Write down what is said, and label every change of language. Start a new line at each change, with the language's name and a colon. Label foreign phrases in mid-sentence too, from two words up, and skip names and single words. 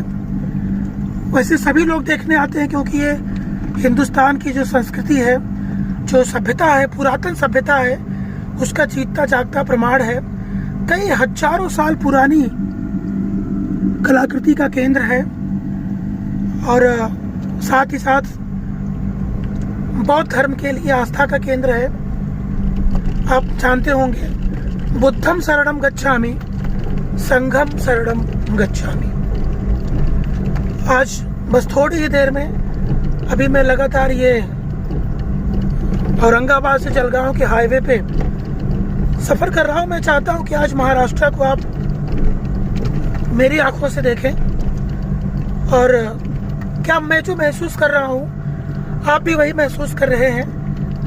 Hindi: वैसे सभी लोग देखने आते हैं, क्योंकि ये हिंदुस्तान की जो संस्कृति है, जो सभ्यता है, पुरातन सभ्यता है, उसका जीता जागता प्रमाण है। कई हजारों साल पुरानी कलाकृति का केंद्र है, और साथ ही साथ बौद्ध धर्म के लिए आस्था का केंद्र है। आप जानते होंगे,
Pali: बुद्धम शरणम गच्छामि, संघम शरणम गच्छामि।
Hindi: आज बस थोड़ी ही देर में, अभी मैं लगातार ये औरंगाबाद से जलगांव के हाईवे पे सफ़र कर रहा हूँ। मैं चाहता हूँ कि आज महाराष्ट्र को आप मेरी आंखों से देखें, और क्या मैं जो महसूस कर रहा हूँ आप भी वही महसूस कर रहे हैं?